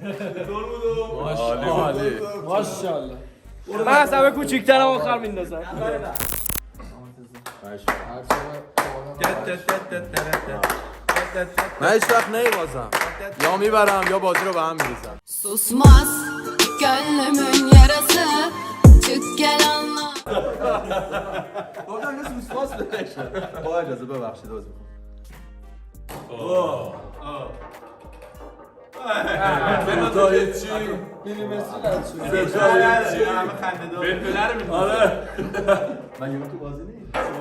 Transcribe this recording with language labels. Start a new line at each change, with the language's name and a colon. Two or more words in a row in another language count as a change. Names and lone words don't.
Persian: ماشاءالله. من از همه کوچیک‌ترم آخر میندازم. من هیچ وقت نمیبازم، یا میبرم یا بازی رو به هم میریزم.
Turkish: Susmaz gönlümün yarası. Çık gel anla.
Persian: گفتم کسی وسواس بشه. با اجازه ببخشید عذر میخوام. ستای چی؟ ستای چی؟ همه خنده دار. بلبله رو می‌خوام. آره. من یه تو بازی نیست.